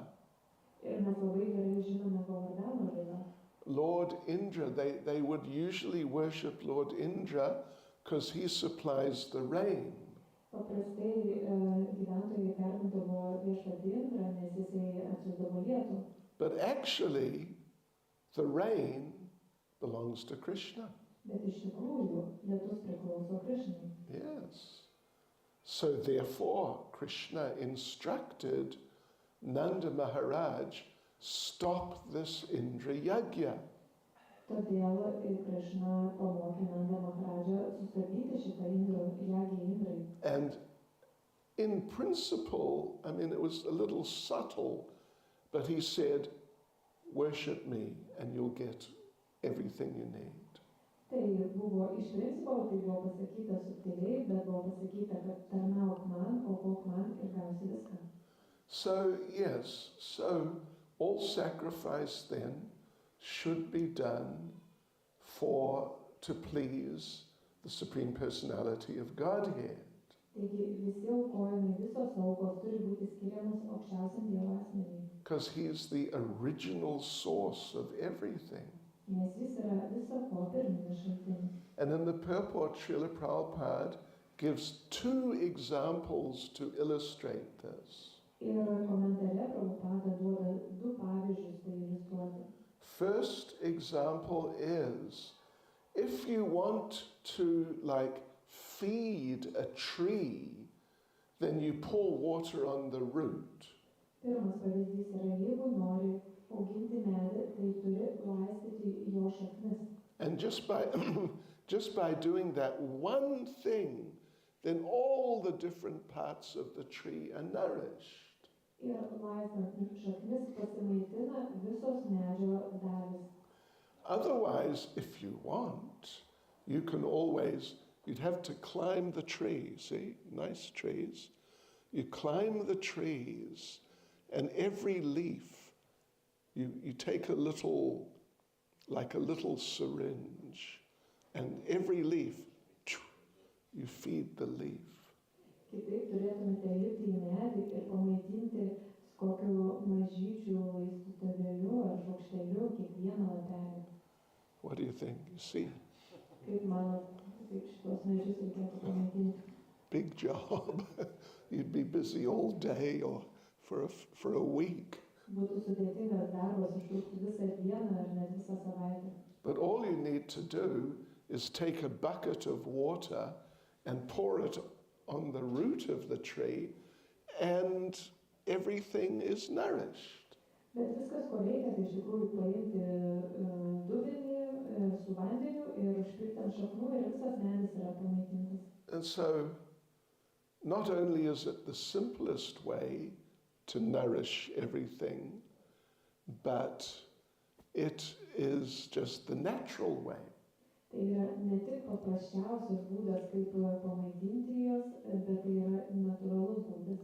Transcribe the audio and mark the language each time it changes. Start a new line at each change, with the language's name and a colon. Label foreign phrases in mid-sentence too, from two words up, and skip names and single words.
Lithuanian: Ir mes labai gerai žinome Govardhano lylą.
English: Lord Indra, they would usually worship Lord Indra because he supplies the rain.
Lithuanian: Paprastai gyventojai garbindavo viešpatį Indrą, nes jisai atsiųsdavo lietų.
English: But actually, the rain belongs to Krishna.
Lithuanian: Bet iš tikrųjų, lietus priklauso Krishnai.
English: Yes. So therefore, Krishna instructed Nanda Maharaj, stop this Indra Yajna.
Lithuanian: Todėl Krišna pamokė Nanda Maharadžą sustabdyti šitą jagį Indrai.
English: And in principle, I mean, it was a little subtle, but he said, worship me and you'll get everything you need.
Lithuanian: Tai buvo iš principo, tai buvo pasakyta subtiliai, bet buvo pasakyta, kad tarnauk man, aukok man ir gausi viską.
English: So, yes, so all sacrifice then should be done to please the Supreme Personality of Godhead.
Lithuanian: Taigi visi aukojimai, visos aukos turi būti skiriamos aukščiausiam Dievo asmeniui.
English: Because he's the original source of everything.
Lithuanian: Nes jis yra viso ko pirminis šaltinis.
English: And in the purport, Srila Prabhupada gives two examples to illustrate this.
Lithuanian: Ir komentare Prabhupada duoda du pavyzdžius tai iliustruoti.
English: First example is, if you want to feed a tree, then you pour water on the root.
Lithuanian: Pirmas pavyzdys yra, jeigu nori auginti medį, tai turi laistyti jo šaknis.
English: And just by doing that one thing, then all the different parts of the tree are nourished.
Lithuanian: Ir laistant šaknis pasimaitina visos medžio dalys.
English: Otherwise, if you want, you'd have to climb the tree, see, nice trees. You climb the trees, and every leaf, you take a little syringe, and every leaf, you feed the leaf.
Lithuanian: Kitaip turėtumėte lipti į medį ir pamaitinti kokiu mažyčiu laistutuvėliu ar šaukšteliu kiekvieną lapelį.
English: What do you think? You see?
Lithuanian: Kaip manot, kaip šitos medžius reikėtų pamaitinti?
English: Big job. You'd be busy all day or for a week.
Lithuanian: Būtų sudėtingas darbas, užtruktų visą dieną ar net visą savaitę.
English: But all you need to do is take a bucket of water and pour it on the root of the tree, and everything is nourished.
Lithuanian: Bet viskas, ko reikia, tai iš tikrųjų paimti dubenį su vandeniu ir užpilti ant šaknų ir visas medis yra pamaitintas.
English: And so, not only is it the simplest way to nourish everything, but it is just the natural way.
Lithuanian: Tai yra ne tik paprasčiausias būdas, kaip pamaitinti jos, bet tai yra natūralus būdas.